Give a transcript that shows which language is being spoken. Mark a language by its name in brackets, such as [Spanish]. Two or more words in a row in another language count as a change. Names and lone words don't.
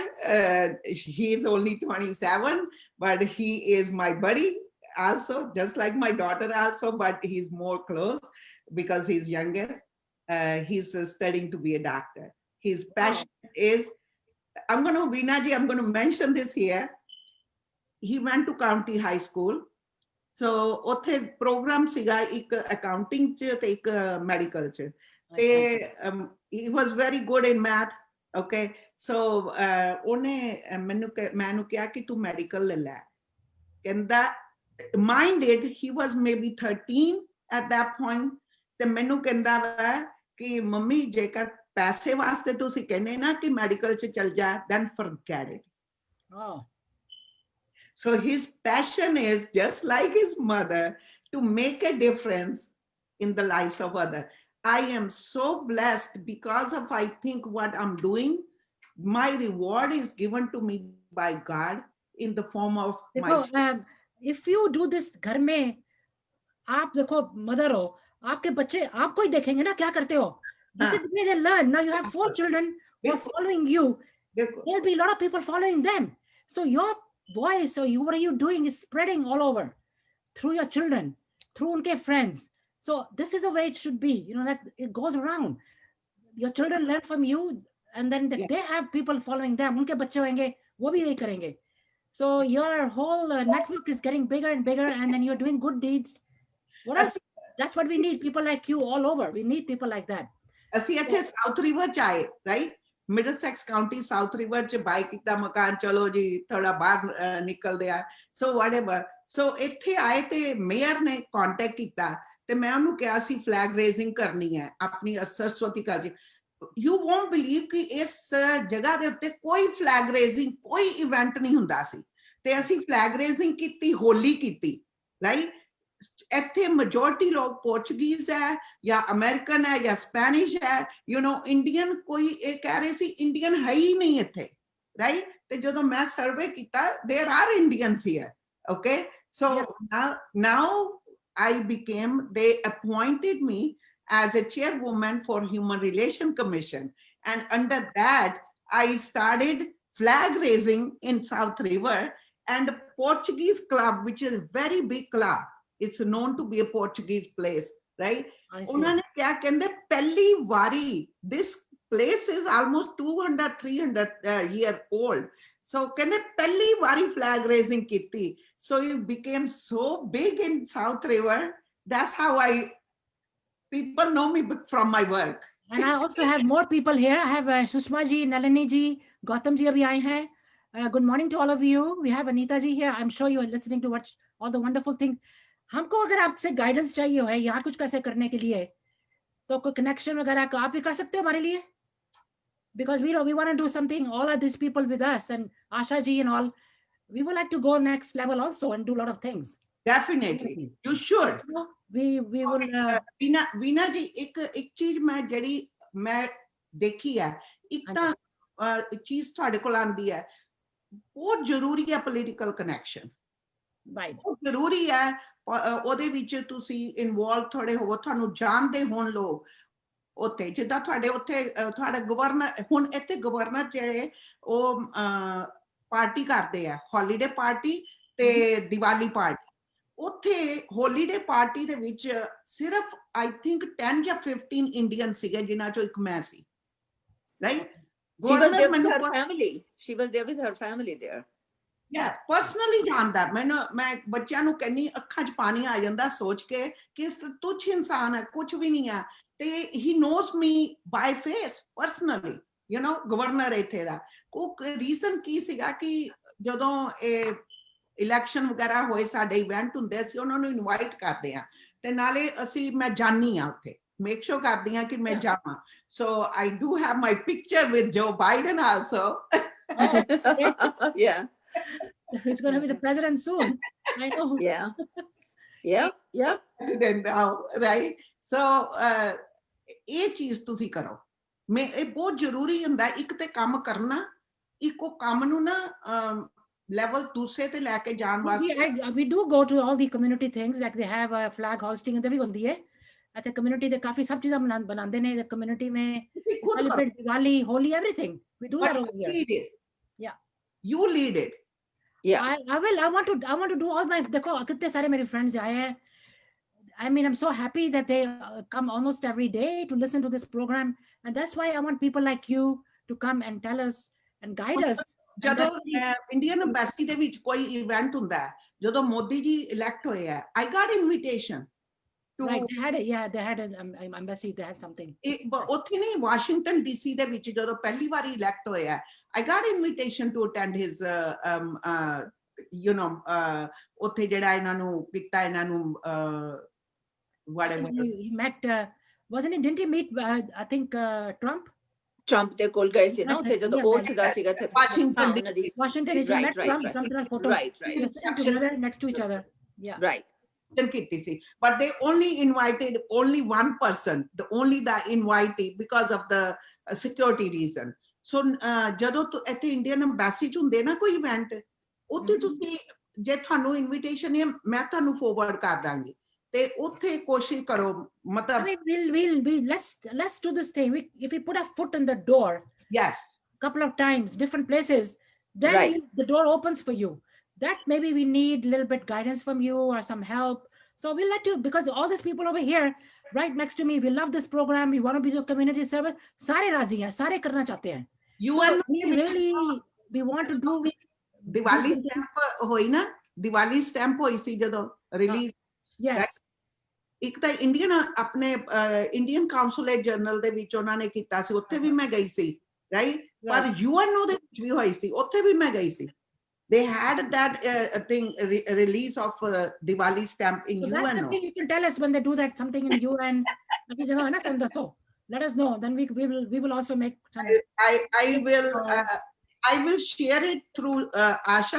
[English] He's only 27, but he is my buddy also, just like my daughter also, but he's more close because he's youngest. He's studying to be a doctor. His passion is, I'm going to mention this here. He went to County High School. [Punjabi] So ਉੱਥੇ program ਸੀਗਾ ਇੱਕ accounting ਚ ਤੇ ਇੱਕ medical ਚ. [English] ਤੇ he was very good in math. [Punjabi] Okay, so ਉਹਨੇ ਮੈਨੂੰ ਕਿਹਾ ਕਿ ਤੂੰ medical ਲੈ ਲੈ. ਕਹਿੰਦਾ, [English] mind it, he was maybe 13 at that point. [Punjabi] ਤੇ ਮੈਨੂੰ ਕਹਿੰਦਾ ਵਾ ਕਿ ਮੰਮੀ ਜੇਕਰ ਪੈਸੇ ਵਾਸਤੇ ਤੁਸੀਂ ਕਹਿੰਦੇ ਨਾ ਕਿ ਮੈਡੀਕਲ ਚ ਚਲ ਜਾ, [English] then forget it. Oh. So his passion is just like his mother to make a difference in the lives of others. I am so blessed because of, I think, what I'm doing. My reward is given to me by God in the form of my children. If you do this [Hindi] घर में, आप देखो mother हो, आपके बच्चे आपको ही देखेंगे ना क्या करते हो. [English] This is the way they learn. Now you have 4 children who are following you. There'll be a lot of people following them. So your voice, so what are you doing is spreading all over through your children, through unke friends. So this is the way it should be, you know, that it goes around. Your children learn from you, and then they have people following them. [Hindi] उनके बच्चे होंगे, वो भी यही करेंगे. [English] So your whole network is getting bigger and bigger, and then you're doing good deeds. What else? That's what we need. People like you all over. We need people like that. [Punjabi] ਅਸੀਂ ਇੱਥੇ ਸਾਊਥ ਰਿਵਰ ਚ ਆਏ, ਰਾਈਟ, ਮਿਡਲਸੈਕਸ ਕਾਉਂਟੀ ਸਾਊਥ ਰਿਵਰ ਚ ਬਾਈ ਕੀਤਾ ਮਕਾਨ, ਚਲੋ ਜੀ ਥੋੜਾ ਬਾਹਰ ਨਿਕਲਦੇ ਆ, [English] so whatever. [Punjabi] ਸੋ ਇੱਥੇ ਆਏ ਤੇ ਮੇਅਰ ਨੇ ਕੰਟੈਕਟ ਕੀਤਾ ਤੇ ਮੈਂ ਉਹਨੂੰ ਕਿਹਾ ਸੀ [English] flag raising [Punjabi] ਕਰਨੀ ਹੈ ਆਪਣੀ ਸਰਸਵਤੀ ਕਾਲਜ. [English] you won't believe [Punjabi] ਕਿ ਇਸ ਜਗ੍ਹਾ ਦੇ ਉੱਤੇ ਕੋਈ [English] flag raising, [Punjabi] ਕੋਈ ਇਵੈਂਟ ਨਹੀਂ ਹੁੰਦਾ ਸੀ, ਤੇ ਅਸੀਂ [English] flag raising [Punjabi] ਕੀਤੀ, ਹੋਲੀ ਕੀਤੀ, ਰਾਈਟ. ਇੱਥੇ majority ਲੋਕ ਪੋਰਚੁਗੀਜ਼ ਹੈ ਜਾਂ ਅਮਰੀਕਨ ਹੈ ਜਾਂ ਸਪੈਨਿਸ਼ ਹੈ, [English] you know, [Punjabi] ਇੰਡੀਅਨ ਕੋਈ ਇਹ ਕਹਿ ਰਹੇ ਸੀ ਇੰਡੀਅਨ ਹੈ ਹੀ ਨਹੀਂ ਇੱਥੇ, ਰਾਈਟ. ਤੇ ਜਦੋਂ ਮੈਂ ਸਰਵੇ ਕੀਤਾ, [English] there are Indians here. Okay, so now I became, they appointed me as a chairwoman for Human Relation Commission, and under that I started flag raising in South River, and Portuguese club, which is a very big club. It's known to be a Portuguese place, right? [Punjabi] ਉਨ੍ਹਾਂ ਨੇ ਕੀ ਕਹਿੰਦੇ, ਪਹਿਲੀ ਵਾਰੀ, [English] this place is almost 200, 300 year old. So [Punjabi] ਕਹਿੰਦੇ ਪਹਿਲੀ ਵਾਰੀ [English] flag raising kiti. So it became so big in South River. That's how people know me from my work. And I also have more people here. I have Sushma ji, Nalini ji, Gautam ji [Hindi] अभी आए हैं. [English] Good morning to all of you. We have Anita ji here. I'm sure you are listening to watch all the wonderful things. [Hindi] हमको अगर आपसे गाइडेंस चाहिए है यहाँ कुछ कैसे करने के लिए, तो कोई कनेक्शन वगैरह का आप भी कर सकते हो हमारे लिए, [English] because we want to do something. All of these people with us and Asha ji and all, we would like to go next level also and do a lot of things. Definitely, you should. We will. [Hindi] Veena ji, एक चीज मैं जड़ी मैं देखी है, एक तो चीज थोड़े को लांदी है, बहुत जरूरी है [English] political connection. [Hindi] बहुत जरूरी है. [Punjabi] ਉਹਦੇ ਵਿੱਚ ਤੁਸੀਂ ਇਨਵੋਲਵ ਥੋੜੇ ਹੋਵੋ, ਤੁਹਾਨੂੰ ਜਾਣਦੇ ਹੋਣ ਲੋਕ ਉੱਥੇ, ਜਿੱਦਾਂ ਤੁਹਾਡੇ ਉੱਥੇ ਤੁਹਾਡਾ ਗਵਰਨਰ, ਹੁਣ ਇੱਥੇ ਗਵਰਨਰ ਜਿਹੜੇ ਉਹ ਪਾਰਟੀ ਕਰਦੇ ਆ, [English] holiday party [Punjabi] ਤੇ [English] Diwali party. [Punjabi] ਉੱਥੇ [English] holiday party [Punjabi] ਦੇ ਵਿੱਚ ਸਿਰਫ [English] I think [Punjabi] 10 ਜਾਂ 15 ਇੰਡੀਅਨ ਸੀਗੇ, ਜਿਨ੍ਹਾਂ ਚੋਂ ਇੱਕ ਮੈਂ ਸੀ, ਰਾਈਟ. [English] She was there with her family. She was there with her family there. Yeah, personally [Punjabi] ਜਾਣਦਾ ਮੈਨੂੰ, ਮੈਂ ਬੱਚਿਆਂ ਨੂੰ ਕਹਿੰਨੀ ਅੱਖਾਂ 'ਚ ਪਾਣੀ ਆ ਜਾਂਦਾ ਸੋਚ ਕੇ ਕਿ ਇਸ ਤੁੱਛ ਇਨਸਾਨ ਹੈ, ਕੁਝ ਵੀ ਨਹੀਂ ਹੈ, ਤੇ [English] he knows me by face personally, you know, [Punjabi] ਗਵਰਨਰ ਇੱਥੇ ਦਾ। ਉਹ ਰੀਜ਼ਨ ਕੀ ਸੀਗਾ ਕਿ ਜਦੋਂ ਇਹ ਇਲੈਕਸ਼ਨ ਵਗੈਰਾ ਹੋਏ, ਸਾਡੇ ਇਵੈਂਟ ਹੁੰਦੇ, ਅਸੀਂ ਉਹਨਾਂ ਨੂੰ ਇਨਵਾਈਟ ਕਰਦੇ ਆ, ਤੇ ਨਾਲੇ ਅਸੀਂ ਮੈਂ ਜਾਣੀ ਆ ਉੱਥੇ, [English] make sure [Punjabi] ਕਰਦੀ ਆ ਕਿ ਮੈਂ ਜਾਵਾਂ। [English] So I do have my picture with Joe Biden also. Yeah. He's going to be the president soon. I know. Yeah. Yeah. Yeah. President now, right? So [Punjabi] ਇਹ ਚੀਜ਼ ਤੁਸੀਂ ਕਰੋ। ਮੈਂ ਇਹ ਬਹੁਤ ਜ਼ਰੂਰੀ ਹੁੰਦਾ, ਇੱਕ ਤੇ ਕੰਮ ਕਰਨਾ, ਇੱਕੋ ਕੰਮ ਨੂੰ ਨਾ ਲੈਵਲ ਦੂਸਰੇ ਤੇ ਲੈ ਕੇ ਜਾਣ ਵਾਸਤੇ। [English] We do go to all the community things, like they have a flag hoisting [Punjabi] ਤੇ ਵੀ ਹੁੰਦੀ ਹੈ। ਅਤੇ community ਦੇ ਕਾਫੀ ਸਭ ਚੀਜ਼ਾਂ ਬਣਾਉਂਦੇ ਨੇ community में, [English] celebrate Diwali, Holi, everything. We do that over here. Lead it. Yeah. You lead it. Yeah. I will. I want to do all my, [Hindi] देखो कितने सारे मेरे friends आए हैं. [English] I mean, I'm so happy that they come almost every day to listen to this program, and that's why I want people like you to come and tell us and guide us. [Punjabi] ਜਦੋਂ ਇੰਡੀਅਨ ਐਮਬੈਸੀ ਦੇ ਵਿੱਚ ਕੋਈ ਇਵੈਂਟ ਹੁੰਦਾ ਹੈ, ਜਦੋਂ ਮੋਦੀ ਜੀ ਇਲੈਕਟ ਹੋਏ ਆ, [English] I got invitation to, Right, they had an embassy, they had something. [Punjabi] ਉੱਥੇ ਨਹੀਂ, ਵਾਸ਼ਿੰਗਟਨ ਡੀਸੀ ਦੇ ਵਿੱਚ ਜਦੋਂ ਪਹਿਲੀ ਵਾਰੀ ਇਲੈਕਟ ਹੋਏ ਆ, [English] I got invitation to attend his you know, [Punjabi] ਉੱਥੇ ਜਿਹੜਾ ਇਹਨਾਂ ਨੂੰ ਕੀਤਾ, ਇਹਨਾਂ ਨੂੰ whatever. [English] He met, wasn't it? Didn't he meet? I think Trump. [Punjabi] Trump ਦੇ ਕੋਲ ਗਏ ਸੀ ਨਾ ਉੱਥੇ, ਜਦੋਂ ਉਹ ਸੀਗਾ [English] Washington Washington, he met Trump. Trump and photo. Right. Together next to each other. Yeah. Right. [Punjabi] ਕੀਤੀ ਸੀ, [English] but they only invited only one person, the invitee, because of the security reason. [Punjabi] So ਜਦੋਂ ਇੱਥੇ ਇੰਡੀਅਨ ਐਮਬੈਸੀ 'ਚ ਹੁੰਦੇ ਨਾ ਕੋਈ ਇਵੈਂਟ, ਉੱਥੇ ਤੁਸੀਂ ਜੇ ਤੁਹਾਨੂੰ ਇਨਵੀਟੇਸ਼ਨ ਹੈ, ਮੈਂ ਤੁਹਾਨੂੰ ਫੋਰਵਰਡ ਕਰ ਦਾਂਗੀ, ਤੇ ਉੱਥੇ ਕੋਸ਼ਿਸ਼ ਕਰੋ, ਮਤਲਬ [English] let's do this thing. If we put our foot in the door, yes, couple of times, different places, then Right. the door opens for you. That maybe we need a little bit guidance from you or some help. So we'll let you, because all these people over here right next to me, we love this program, we want to be the community service. [Hindi] सारे राज़ी हैं, सारे करना चाहते हैं. [English] UN We want to do. [Punjabi] ਦੀਵਾਲੀ ਸਟੈਂਪ ਹੋਈ ਨਾ, ਦੀਵਾਲੀ ਸਟੈਂਪ ਹੋਈ ਸੀ ਜਦੋਂ ਰਿਲੀਜ਼। [English] Yes. [Punjabi] ਇੱਕ ਤਾਂ ਇੰਡੀਅਨ, ਆਪਣੇ [English] Indian Consulate General [Punjabi] ਦੇ ਵਿੱਚ ਉਹਨਾਂ ਨੇ ਕੀਤਾ ਸੀ, ਉੱਥੇ ਵੀ ਮੈਂ ਗਈ ਸੀ, ਰਾਈਟ? ਪਰ ਯੂਐਨਓ ਦੇ ਵਿੱਚ ਵੀ ਹੋਈ ਸੀ, ਉੱਥੇ ਵੀ ਮੈਂ ਗਈ ਸੀ। [English] They had that thing, release of Diwali stamp in So that's the UNO. thing, you can tell us when they do that, something in UN. Let us know. Then we will also make some. I will share it through Asha.